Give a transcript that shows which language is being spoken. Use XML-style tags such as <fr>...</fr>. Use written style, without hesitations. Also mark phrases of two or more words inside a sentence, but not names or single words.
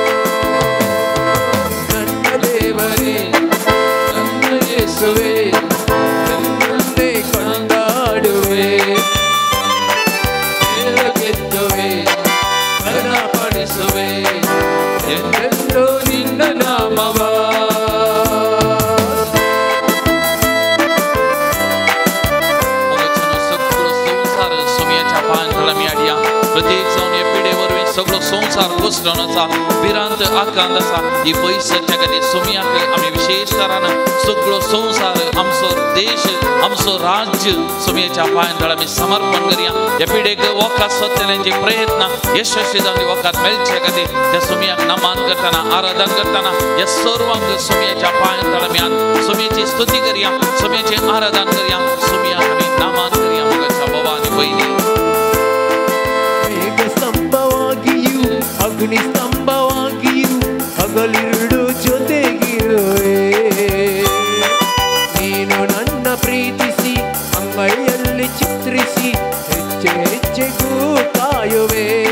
<kn>ನನ್ನ ದೇವರೇ ನನ್ನ ಯೇಸುವೇ ನನ್ನನ್ನೇ ಕೊಂಡಾಡುವೆ ಮೇಲಕ್ಕೆತ್ತುವೆ ಘನಪಡಿಸುವೆ ಎಂದೆಂದೂ ನಿನ್ನ ನಾಮವ</kn> <kok>प्रत्येक जावन हे पिढे वरवीं सगळो संवसार घुसडून आसा भिरांत आकांत आसा ही पयस सच्या खातीर सुमयाक आमी विशेश तरान सगळो संवसार आमचो देश आमचो राज्य सुमयाच्या पांयां आमी समर्पण करया ह्या पिढेक वखद सोदतल्यांचे प्रयत्न यशस्वी जावन वखद मेळचे खातीर त्या सुमयाक नमान करतना आराधन करतना ह्या सर्वांक सुमयाच्या पांयां आमी सुमयाची स्तुती करया सुमयाचें आराधन करया सुमयाक आमी नमान करया मोगाच्या बाबा आनी भयणी</kok> <kn>ಅಗ್ನಿ ಸ್ತಂಭವಾಗಿಯೂ ಹಗಲಿರುಳು ಜೊತೆಗಿರುವೆ ನೀನು ನನ್ನ ಪ್ರೀತಿಸಿ ಅಂಗೈಯಲ್ಲಿ ಚಿತ್ರಿಸಿ ಹೆಜ್ಜೆ ಹೆಜ್ಜೆಗೂ ಕಾಯುವೆ</kn>